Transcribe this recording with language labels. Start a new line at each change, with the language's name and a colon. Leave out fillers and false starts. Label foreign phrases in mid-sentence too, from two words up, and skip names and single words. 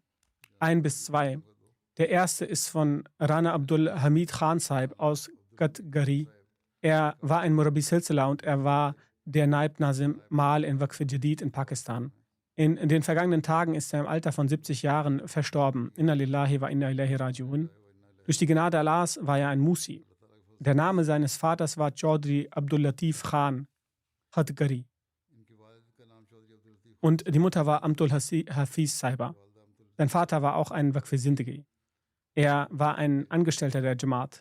German: 1 bis 2. Der erste ist von Rana Abdul Hamid Khan Sahib aus Gadgari. Er war ein
Urdu: مربی سلسلہ
German: und er war der
Urdu: نائب ناظم مال
German: in Waqf Jadid in Pakistan. In den vergangenen Tagen ist er im Alter von 70 Jahren verstorben.
Arabic: إنا لله وإنا إليه راجعون.
German: Durch die Gnade Allahs war er ein Musi. Der Name seines Vaters war Chaudhry Abdul Latif Khan Khadgari. Und die Mutter war Amtul Hafiz Saiba. Sein Vater war auch ein
Urdu: وقف زندگی.
German: Er war ein Angestellter der Jamaat.